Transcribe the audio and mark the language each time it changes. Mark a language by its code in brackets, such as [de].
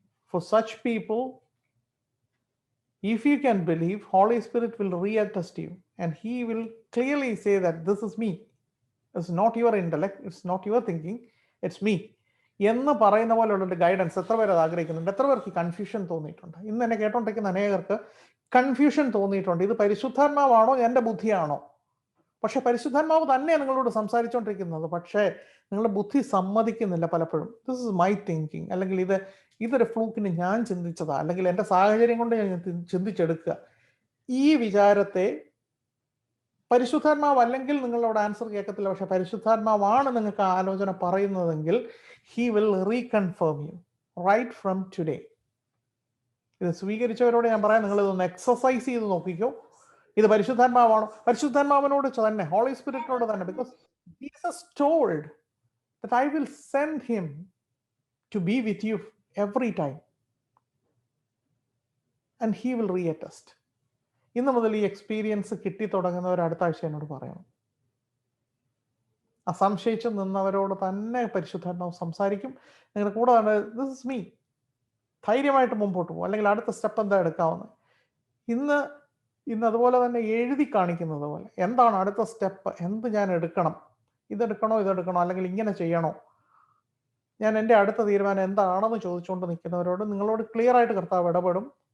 [en] For such people, if you can believe, Holy Spirit will reattest you and he will clearly say that this is me. It's not your intellect, it's not your thinking, it's me [ml] എന്ന് പറയുന്ന പോലെയുള്ള guidance എത്ര പേര് അത് ആഗ്രഹിക്കുന്നുണ്ട്? എത്ര പേർക്ക് confusion തോന്നിയിട്ടുണ്ട്? ഇന്ന് എന്നെ കേട്ടോണ്ടിരിക്കുന്ന അനേകർക്ക് കൺഫ്യൂഷൻ തോന്നിയിട്ടുണ്ട്. ഇത് പരിശുദ്ധാത്മാവാണോ എൻ്റെ ബുദ്ധിയാണോ? പക്ഷെ പരിശുദ്ധാത്മാവ് തന്നെ നിങ്ങളോട് സംസാരിച്ചുകൊണ്ടിരിക്കുന്നത്, പക്ഷേ നിങ്ങളുടെ ബുദ്ധി സമ്മതിക്കുന്നില്ല പലപ്പോഴും. [en] this is my thinking, [ml] അല്ലെങ്കിൽ ഇതൊരു ഫ്ലൂക്കിന് ഞാൻ ചിന്തിച്ചതാ, അല്ലെങ്കിൽ എൻ്റെ സാഹചര്യം കൊണ്ട് ഞാൻ ചിന്തിച്ചെടുക്കുക. ഈ വിചാരത്തെ പരിശുദ്ധാത്മാവ് അല്ലെങ്കിൽ നിങ്ങളോട് ആൻസർ കേൾക്കത്തില്ല. പക്ഷെ പരിശുദ്ധാത്മാവാണ് നിങ്ങൾക്ക് ആലോചന പറയുന്നതെങ്കിൽ [en] he will reconfirm you right from today. [ml] ഇത് സ്വീകരിച്ചവരോട് ഞാൻ പറയാം, നിങ്ങൾ ഇതൊന്ന് എക്സസൈസ് ചെയ്ത് നോക്കിക്കോ. ഇത് പരിശുദ്ധാത്മാവാണോ? പരിശുദ്ധാത്മാവിനോട് തന്നെ, ഹോളി സ്പിരിറ്റിനോട് തന്നെ. [en] Because Jesus told that I will send him to be with you every time and he will reattest. [ml] ഇന്ന് മുതൽ ഈ എക്സ്പീരിയൻസ് കിട്ടി തുടങ്ങുന്നവർ അടുത്ത ആഴ്ച എന്നോട് പറയണം. അസംശയിച്ച് നിന്നവരോട് തന്നെ പരിശുദ്ധാത്മാവ് സംസാരിക്കും. നിങ്ങളുടെ കൂടെ തന്നെ [en] This is me. [ml] ധൈര്യമായിട്ട് മുമ്പോട്ട് പോകും. അല്ലെങ്കിൽ അടുത്ത സ്റ്റെപ്പ് എന്താ എടുക്കാവുന്നത്? ഇന്ന് അതുപോലെ തന്നെ എഴുതി കാണിക്കുന്നത് പോലെ എന്താണ് അടുത്ത സ്റ്റെപ്പ്, എന്ത് ഞാൻ എടുക്കണം, ഇതെടുക്കണോ അല്ലെങ്കിൽ ഇങ്ങനെ ചെയ്യണോ, ഞാൻ എൻ്റെ അടുത്ത തീരുമാനം എന്താണെന്ന് ചോദിച്ചുകൊണ്ട് നിൽക്കുന്നവരോട് നിങ്ങളോട് ക്ലിയർ ആയിട്ട് കർത്താവ് ഇടപെടും.